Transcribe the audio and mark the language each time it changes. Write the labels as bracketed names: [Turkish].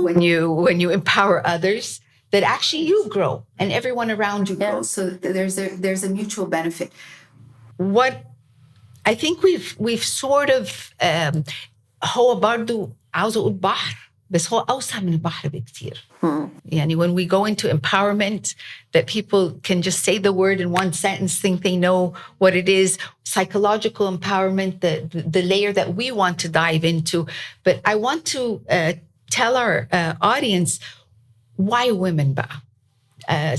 [English] When you empower others, that actually you grow and everyone around you grows. So there's a mutual benefit. What I think we've sort of [Arabic] هو برضو عاوزة أقول بحر بس هو أوسع من البحر بكتير. يعني [English] when we go into empowerment, that people can just say the word in one sentence, think they know what it is. Psychological empowerment, the layer that we want to dive into. But I want to tell our audience why women [Arabic] بقى.